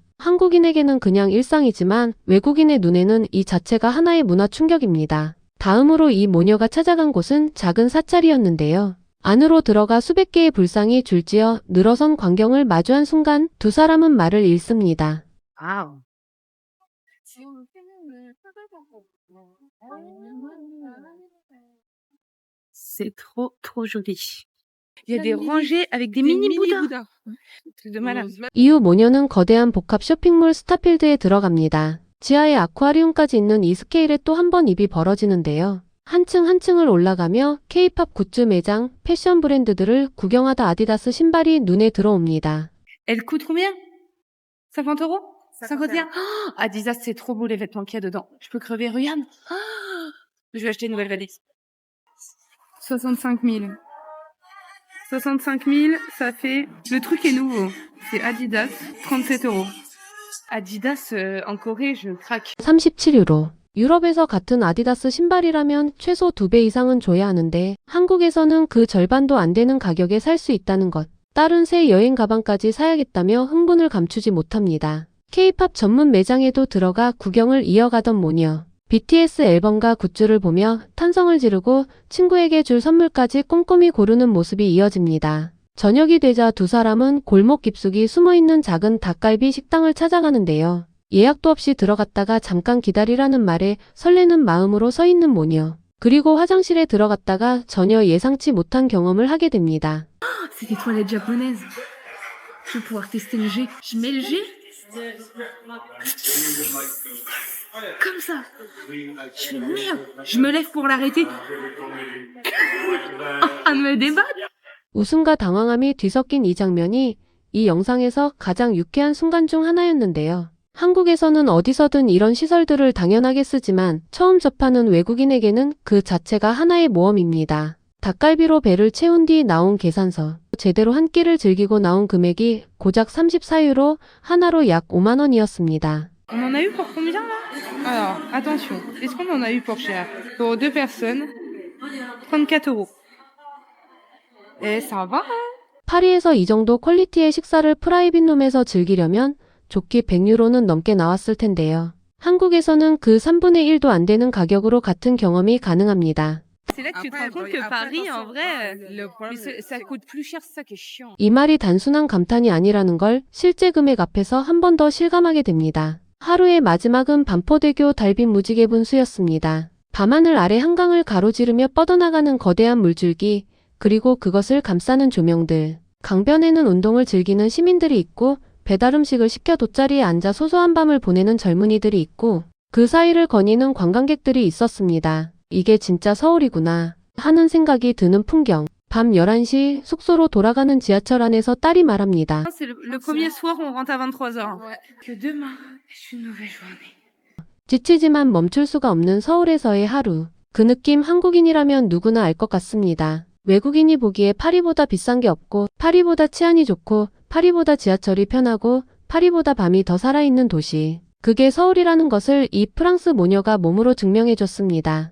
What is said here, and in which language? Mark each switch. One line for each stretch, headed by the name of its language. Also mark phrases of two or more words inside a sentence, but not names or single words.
Korean: 한국인에게는 그냥 일상이지만 외국인의 눈에는 이 자체가 하나의 문화 충격입니다. 다음으로 이 모녀가 찾아간 곳은 작은 사찰이었는데요. 안으로 들어가 수백 개의 불상이 줄지어 늘어선 광경을 마주한 순간 두 사람은 말을 잃습니다.
French: Waouh. C'est trop, trop joli. Il y a des rangées avec des mini Bouddhas. Truc de malade.
Korean: 이후 모녀는 거대한 복합 쇼핑몰 스타필드에 들어갑니다. 지하에 아쿠아리움까지 있는 이 스케일에 또 한 번 입이 벌어지는데요. 한층 한층을 올라가며 K-팝 굿즈 매장, 패션 브랜드들을 구경하다 아디다스 신발이 눈에 들어옵니다.
French: Elle coûte combien? 50 €? 51? Oh, Adidas, c'est trop beau les vêtements qu'il y a dedans. Je peux crever, regarde. Oh, je vais acheter une nouvelle valise. 65 000. 65 000, ça fait... Le truc est nouveau. C'est Adidas, 37 €. Adidas, en Corée, je craque.
Korean: 37유로. 유럽에서 같은 아디다스 신발이라면 최소 2배 이상은 줘야 하는데 한국에서는 그 절반도 안 되는 가격에 살 수 있다는 것. 딸은 새 여행 가방까지 사야겠다며 흥분을 감추지 못합니다. K-팝 전문 매장에도 들어가 구경을 이어가던 모녀. BTS 앨범과 굿즈를 보며 탄성을 지르고 친구에게 줄 선물까지 꼼꼼히 고르는 모습이 이어집니다. 저녁이 되자 두 사람은 골목 깊숙이 숨어있는 작은 닭갈비 식당을 찾아가는데요. 예약도 없이 들어갔다가 잠깐 기다리라는 말에 설레는 마음으로 서 있는 모녀. 그리고 화장실에 들어갔다가 전혀 예상치 못한 경험을 하게 됩니다.
French: C'est des toilettes japonaises. Je vais pouvoir tester le jet. Je mets le jet. Comme ça. Je fais merde. Je me lève pour l'arrêter. Ah, me débattre.
Korean: 웃음과 당황함이 뒤섞인 이 장면이 이 영상에서 가장 유쾌한 순간 중 하나였는데요. 한국에서는 어디서든 이런 시설들을 당연하게 쓰지만 처음 접하는 외국인에게는 그 자체가 하나의 모험입니다. 닭갈비로 배를 채운 뒤 나온 계산서. 제대로 한 끼를 즐기고 나온 금액이 고작 34유로, 하나로 약 5만 원이었습니다.
French: On en a eu pour combien là? Alors, attention. Est-ce qu'on en a eu pour cher? Pour 2 personnes, 34 €. Et ça va?
Korean: 파리에서 이 정도 퀄리티의 식사를 프라이빗 룸에서 즐기려면 좋게 100유로는 넘게 나왔을 텐데요. 한국에서는 그 3분의 1도 안 되는 가격으로 같은 경험이 가능합니다.
French: C'est là que tu te rends compte que Paris, en vrai, ça coûte plus cher, c'est ça qui est chiant.
Korean: 이 말이 단순한 감탄이 아니라는 걸 실제 금액 앞에서 한 번 더 실감하게 됩니다. 하루의 마지막은 반포대교 달빛 무지개 분수였습니다. 밤하늘 아래 한강을 가로지르며 뻗어나가는 거대한 물줄기, 그리고 그것을 감싸는 조명들. 강변에는 운동을 즐기는 시민들이 있고 배달 음식을 시켜 돗자리에 앉아 소소한 밤을 보내는 젊은이들이 있고 그 사이를 거니는 관광객들이 있었습니다. 이게 진짜 서울이구나 하는 생각이 드는 풍경. 밤 11시 숙소로 돌아가는 지하철 안에서 딸이 말합니다.
French: C'est le premier soir, on rentre à 23h. Que demain, c'est une nouvelle journée.
Korean: 지치지만 멈출 수가 없는 서울에서의 하루. 그 느낌 한국인이라면 누구나 알 것 같습니다. 외국인이 보기에 파리보다 비싼 게 없고 파리보다 치안이 좋고 파리보다 지하철이 편하고 파리보다 밤이 더 살아있는 도시. 그게 서울이라는 것을 이 프랑스 모녀가 몸으로 증명해줬습니다.